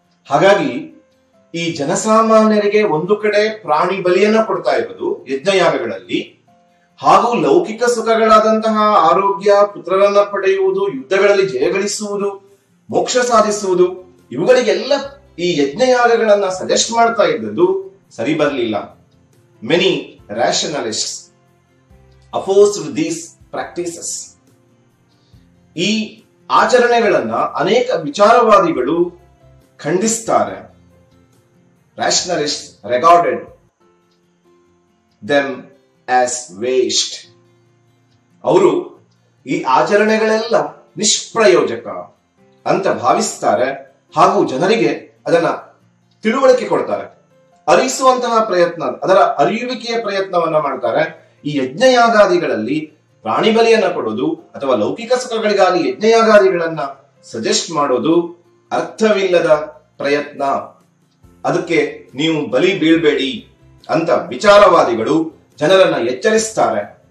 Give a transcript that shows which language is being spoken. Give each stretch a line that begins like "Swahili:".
Kannada: ಹಾಗಾಗಿ ಈ ಜನಸಾಮಾನ್ಯರಿಗೆ ಒಂದು ಕಡೆ ಪ್ರಾಣಿ ಬಲಿಯನ್ನ ಕೊಡ್ತಾ ಇರೋದು ಯಜ್ಞಯಾಗಗಳಲ್ಲಿ, ಹಾಗೂ ಲೌಕಿಕ ಸುಖಗಳಾದಂತಹ ಆರೋಗ್ಯ, ಪುತ್ರರನ್ನ ಪಡೆಯುವುದು, ಯುದ್ಧಗಳಲ್ಲಿ ಜಯಗಳಿಸುವುದು, ಮೋಕ್ಷ ಸಾಧಿಸುವುದು, ಇವುಗಳಿಗೆಲ್ಲ ಈ ಯಜ್ಞಯಾಗಗಳನ್ನ ಸಜೆಸ್ಟ್ ಮಾಡ್ತಾ ಇದ್ದದ್ದು ಸರಿ ಬರಲಿಲ್ಲ.
English: Many rationalists opposed these practices.
Kannada: ಈ ಆಚರಣೆಗಳನ್ನ ಅನೇಕ ವಿಚಾರವಾದಿಗಳು ಖಂಡಿಸ್ತಾರೆ.
English: rationalists regarded them as waste.
Kannada: ಅವರು ಈ ಆಚರಣೆಗಳೆಲ್ಲ ನಿಷ್ಪ್ರಯೋಜಕ ಅಂತ ಭಾವಿಸ್ತಾರೆ, ಹಾಗೂ ಜನರಿಗೆ ಅದನ್ನ ತಿಳುವಳಿಕೆ ಕೊಡ್ತಾರೆ, ಅರಿಸುವಂತಹ ಪ್ರಯತ್ನ, ಅದರ ಅರಿಯುವಿಕೆಯ ಪ್ರಯತ್ನವನ್ನ ಮಾಡ್ತಾರೆ. ಈ ಯಜ್ಞಯಾಗಾದಿಗಳಲ್ಲಿ ಪ್ರಾಣಿ ಬಲಿಯನ್ನ ಕೊಡೋದು ಅಥವಾ ಲೌಕಿಕ ಸುಖಗಳಿಗಾಗಿ ಯಜ್ಞಯಾಗಾದಿಗಳನ್ನ ಸಜೆಸ್ಟ್ ಮಾಡೋದು ಅರ್ಥವಿಲ್ಲದ ಪ್ರಯತ್ನ, ಅದಕ್ಕೆ ನೀವು ಬಲಿ ಬೀಳ್ಬೇಡಿ ಅಂತ ವಿಚಾರವಾದಿಗಳು ಜನರನ್ನ ಎಚ್ಚರಿಸ್ತಾರೆ.